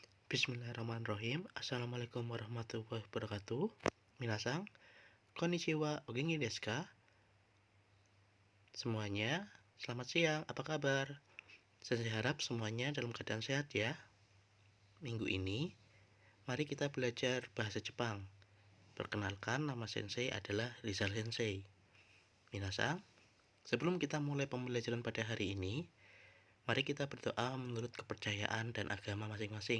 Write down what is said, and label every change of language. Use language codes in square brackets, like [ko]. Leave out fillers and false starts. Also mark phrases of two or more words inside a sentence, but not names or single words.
[ar] بسم الله الرحمن الرحيم. السلام عليكم ورحمة الله وبركاته. [ja] みなさん、こんにちは、お元気ですか? [id] Semuanya, selamat siang, apa kabar? Saya harap semuanya dalam keadaan sehat ya. Minggu ini, mari kita belajar bahasa Jepang. Perkenalkan, nama sensei adalah Rizal Sensei. Minasang, sebelum kita mulai pembelajaran pada hari ini, mari kita berdoa menurut kepercayaan dan agama masing-masing.